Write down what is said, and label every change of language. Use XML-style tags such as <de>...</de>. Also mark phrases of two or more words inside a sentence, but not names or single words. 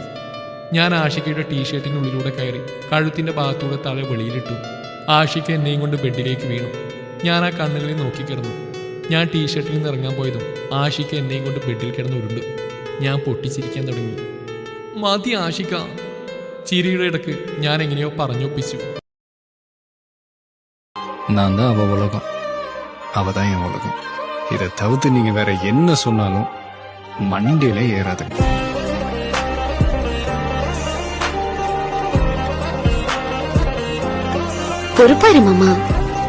<ml>ഞാൻ ആഷിക്കയുടെ ടീഷർട്ടിനുള്ളിലൂടെ കയറി കഴുത്തിൻ്റെ ഭാഗത്തൂടെ തല വെളിയിലിട്ടു. ആഷിക എന്നെയും കൊണ്ട് ബെഡിലേക്ക് വീണു. ഞാൻ ആ കണ്ണുകളിൽ നോക്കിക്കിടന്നു. ഞാൻ ടീഷർട്ടിൽ നിന്ന് ഇറങ്ങാൻ പോയതും ആഷിക എന്നെയും കൊണ്ട് ബെഡിൽ കിടന്ന് ഉരുണ്ടു. ഞാൻ പൊട്ടിച്ചിരിക്കാൻ തുടങ്ങി. മതി ആഷിക. ചിരിയുടെ ഇടക്ക് ഞാൻ എങ്ങനെയോ പറഞ്ഞൊപ്പിച്ചു.</ml> <ta>நான் தான் அவ உலகம், அவ தான் என் உலகம். இதை தவிர்த்து நீங்க வேற என்ன சொன்னாலும் மண்டையில ஏறாது. பொறுப்பாரு மாமா.</ta>